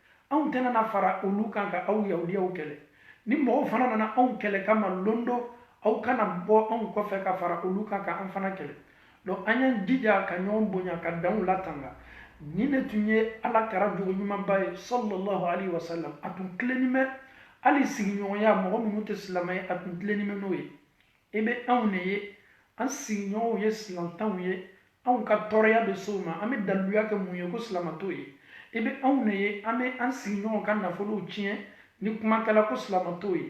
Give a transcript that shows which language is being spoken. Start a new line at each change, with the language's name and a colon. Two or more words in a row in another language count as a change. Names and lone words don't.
Bambara: anw tɛna na fara olu kan ka aw yahudiyaw kɛlɛ ni mɔgɔw fana nana anw kɛlɛ kama londo aw kana bɔ anw kɔfɛ ka fara olu kan ka an fana kɛlɛ donc an y'an jija ka ɲɔgɔn bonya ka danw latanga ni ne tun ye ala kɛra jogo ɲumanba ye
Arabic: صلى الله عليه وسلم
Bambara: a tun tilenni mɛ hali sigiɲɔgɔnya mɔgɔ minnu tɛ silamɛ ye a tun tilenni mɛ n'o ye i bɛ anw de ye an sigiɲɔgɔnw ye silantanw ye anw ka tɔɔrɔya bɛ se o ma an bɛ daliluya kɛ mun ye ko silamɛ t'o ye i bɛ anw de ye an bɛ an sigiɲɔgɔnw ka nafolow tiɲɛ ni kuma kɛla ko silamɛ t'o ye